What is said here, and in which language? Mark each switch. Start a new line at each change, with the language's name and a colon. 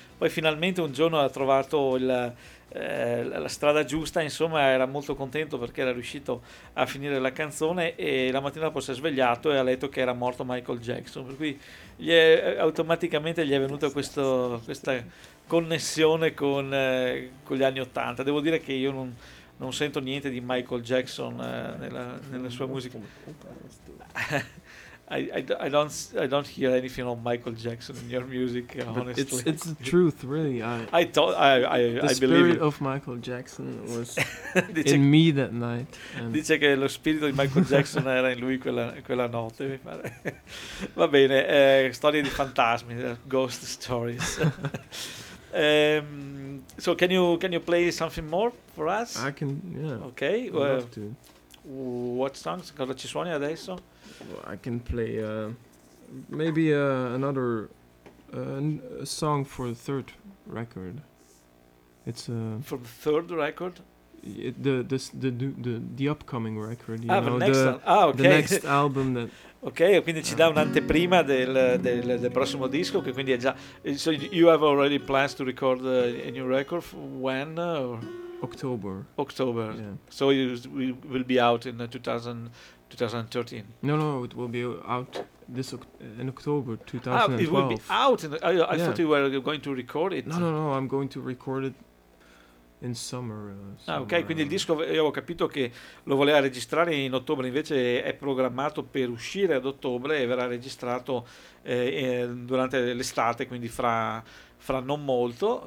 Italian: Poi finalmente un giorno ha trovato la strada giusta, insomma, era molto contento perché era riuscito a finire la canzone, e la mattina dopo si è svegliato e ha letto che era morto Michael Jackson, per cui automaticamente gli è venuta questa connessione con gli anni 80. Devo dire che io non sento niente di Michael Jackson nella sua musica.
English: I don't hear anything of Michael Jackson in your music, honestly. It's the truth, really. I believe the spirit of Michael Jackson was in me that night.
Italian: Dice che lo spirito di Michael Jackson era in lui quella notte, mi pare. Va bene, storie di fantasmi,
English: ghost stories. So can you play something more for us? I can, yeah. Okay. I'd love to. What songs?
Italian: Cosa ci suoni adesso?
English: I can play another a song for the third record. It's for the third record. The upcoming record. You ah, know, the next the next album that.
Italian: Ok, quindi ci dà un'anteprima del prossimo disco, che quindi è già.
English: So you have already plans to record a new record when? October. October. Yeah. So it will be out in 2013. No, it will be out this in October 2012. Ah, it will be out. I thought you were going to record it. No, I'm going to record it in summer.
Italian: Ok, quindi il disco, io ho capito che lo voleva registrare in ottobre, invece è programmato per uscire ad ottobre e verrà registrato durante l'estate, quindi fra non molto.